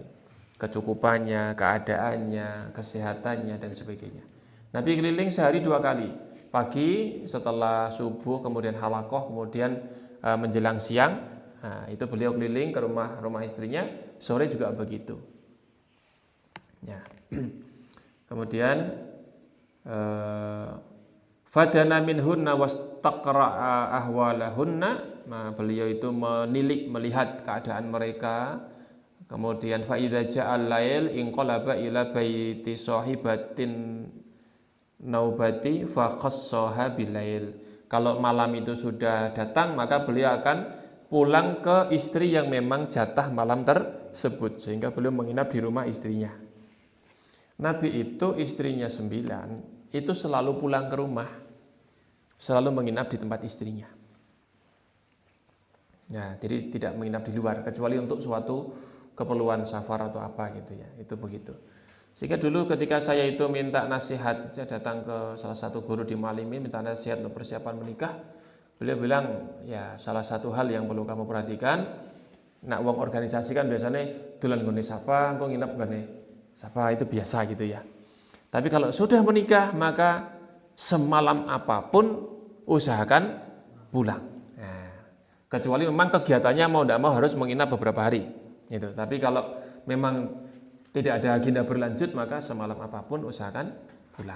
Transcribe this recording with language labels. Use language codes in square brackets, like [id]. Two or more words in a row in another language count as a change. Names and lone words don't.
[id] Kecukupannya, keadaannya, kesehatannya dan sebagainya. Nabi keliling sehari 2 kali. Pagi setelah subuh, kemudian halakoh, kemudian menjelang siang. Nah, itu beliau keliling ke rumah istrinya. Sore juga begitu. Ya. [ar] Kemudian فدنا منهن واستقرأ أحوالهن. [id] Nah, beliau itu menilik, melihat keadaan mereka. [ar] Kemudian فإذا جاء الليل انقلب إلى بيت صاحبة النوبة فخصها بالليل. [id] Kalau malam itu sudah datang, maka beliau akan pulang ke istri yang memang jatah malam tersebut, sehingga beliau menginap di rumah istrinya. Nabi itu istrinya 9, itu selalu pulang ke rumah, selalu menginap di tempat istrinya. Nah, jadi tidak menginap di luar kecuali untuk suatu keperluan safar atau apa gitu ya. Itu begitu. Sehingga dulu ketika saya itu minta nasihat, saya datang ke salah satu guru di Muallimin minta nasihat untuk persiapan menikah. Beliau bilang, ya salah satu hal yang perlu kamu perhatikan, [jv] nak wong organisasi kan biasanya dolan nggone sapa, engko nginep nggone sapa, [id] itu biasa gitu ya. Tapi kalau sudah menikah maka semalam apapun usahakan pulang. Nah, kecuali memang kegiatannya mau tidak mau harus menginap beberapa hari. Gitu. Tapi kalau memang tidak ada agenda berlanjut, maka semalam apapun usahakan pulang.